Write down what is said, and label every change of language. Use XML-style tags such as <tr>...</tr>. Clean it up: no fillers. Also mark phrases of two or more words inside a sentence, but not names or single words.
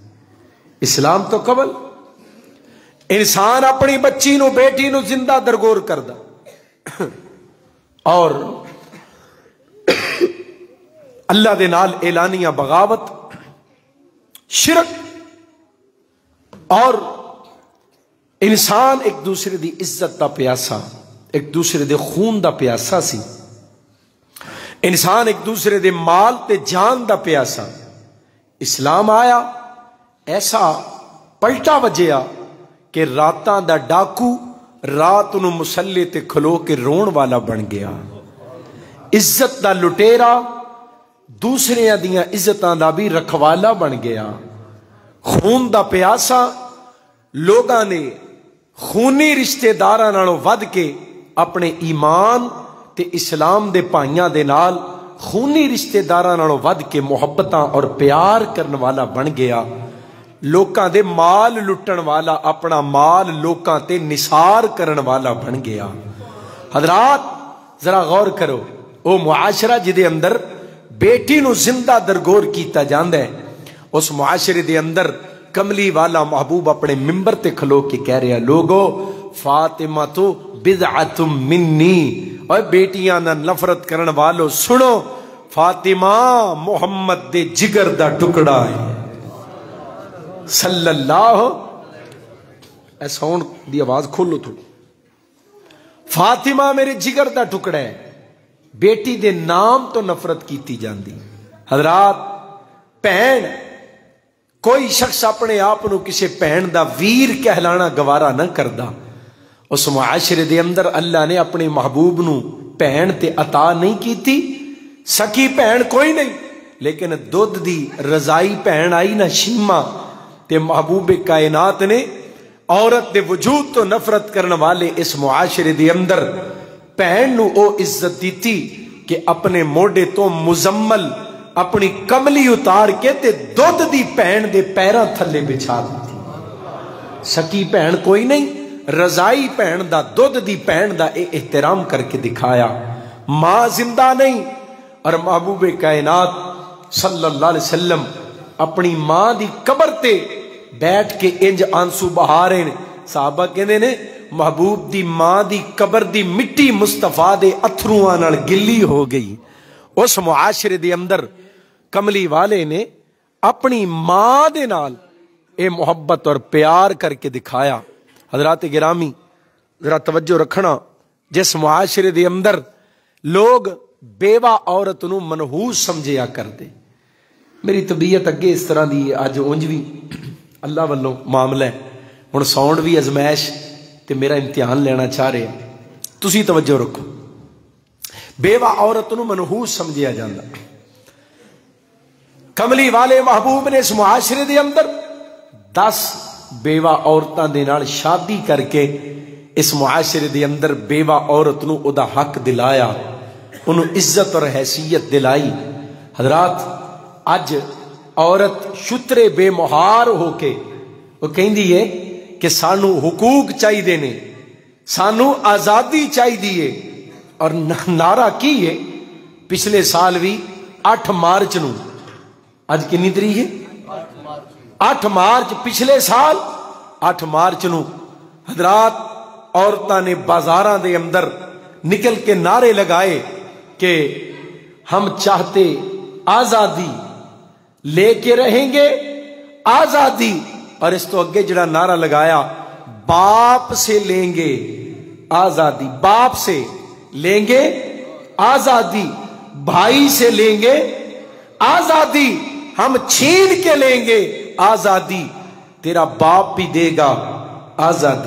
<pa>اسلام تو قبل انسان اپنی بچی نو بیٹی نو زندہ درگور کردا، اور اللہ دے نال اعلانیہ بغاوت، شرک، اور انسان ایک دوسرے دی عزت دا پیاسا، ایک دوسرے دے خون دا پیاسا سی، انسان ایک دوسرے دے مال تے جان دا پیاسا۔ اسلام آیا ایسا پلٹا وجیا کہ راتاں دا ڈاکو رات نو مسلے تے کھلو کے رون والا بن گیا، عزت دا لٹیرا دوسرے دیاں عزتاں دا بھی رکھوالا بن گیا، خون دا پیاسا لوگاں نے خونی رشتے داراں نالوں ود کے اپنے ایمان تے اسلام دے پائیاں دے نال خونی رشتے داراں نالوں ود کے محبتاں اور پیار کرن والا بن گیا، لوکاں دے مال لٹن والا، اپنا مال لوکاں تے نثار کرن والا بن گیا۔ حضرات ذرا غور کرو، او معاشرہ جدے اندر بیٹی نو زندہ درگور کیتا جاندا ہے، اس معاشرے دے اندر کملی والا محبوب اپنے ممبر تے کھلو کے کہہ رہا، لوگو فاطمہ تو بدعت منی، اور بیٹیاں نہ نفرت کرن والو سنو، فاطمہ محمد دے جگر دا ٹکڑا ہے</pa> <ar>صلی اللہ۔</ar> <pa>اے ساؤنڈ دی آواز کھولو تھوڑی۔ فاطمہ میرے جگر دا ٹکڑا ہے، بیٹی دے نام تو نفرت کیتی جاندی۔ حضرات بہن، کوئی شخص اپنے آپ نو کسی بہن دا ویر کہلانا گوارا نہ کردا، اس معاشرے دے اندر اللہ نے اپنے محبوب نو بہن تے عطا نہیں کیتی، سکی بہن کوئی نہیں، لیکن دودھ دی رضائی بہن آئی نا شیما، تے محبوب کائنات نے عورت دے وجود تو نفرت کرنے والے اس معاشرے دے اندر بہن نو او عزت دیتی کہ اپنے موڈے تو مزمل اپنی کملی اتار کے تے دودھ دی بہن دے پیراں تھلے بچھا دیتی۔ سکی بہن کوئی نہیں، رضائی بہن دا، دودھ دی بہن دا اے احترام کر کے دکھایا۔ ماں زندہ نہیں، اور محبوب کائنات</pa> <ar>صلی اللہ علیہ وسلم</ar> <pa>اپنی ماں دی قبر تے بیٹھ کے انج آنسو بہا رہے ہیں۔ صحابہ کہندے نے محبوب دی ماں دی قبر دی مٹی مصطفیٰ دے اتھرواں نال گلی ہو گئی۔ اس معاشرے دے اندر کملی والے نے اپنی ماں دے نال اے محبت اور پیار کر کے دکھایا۔ حضرات گرامی، ذرا توجہ رکھنا، جس معاشرے دے اندر لوگ بیوہ عورت نو منحوس سمجھیا کرتے، میری طبیعت اگے اس طرح دی اج اونج بھی اللہ والوں معاملہ ہے، ہن ساؤنڈ بھی ازمائش تے میرا امتحان لینا چاہ رہے ہیں، تسی توجہ رکھو۔ بیوہ عورت نو منحوس سمجھیا جاندہ، کملی والے محبوب نے اس معاشرے دے اندر 10 بیوہ عورتاں دے نال شادی کر کے اس معاشرے دے اندر بیوہ عورت نو او دا حق دلایا، انہوں عزت اور حیثیت دلائی۔ حضرات اج عورت شترے بے مہار ہو کے وہ کہندی ہے کہ سانو حقوق چاہیے نے، سانو آزادی چاہیے، اور نعرہ کی ہے پچھلے سال بھی 8 مارچ نو، اج کنی تاریخ ہے 8 مارچ، پچھلے سال 8 مارچ نو حضرات عورتاں نے بازاراں دے اندر نکل کے</pa> <ur>نعرے لگائے کہ ہم چاہتے آزادی، لے کے رہیں گے آزادی،</ur> <pa>اور اس تو اگے جڑا نعرہ لگایا</pa> <ur>باپ سے لیں گے آزادی، باپ سے لیں گے آزادی، بھائی سے لیں گے آزادی، ہم چھین کے لیں گے آزادی، تیرا باپ بھی دے گا آزادی۔</ur>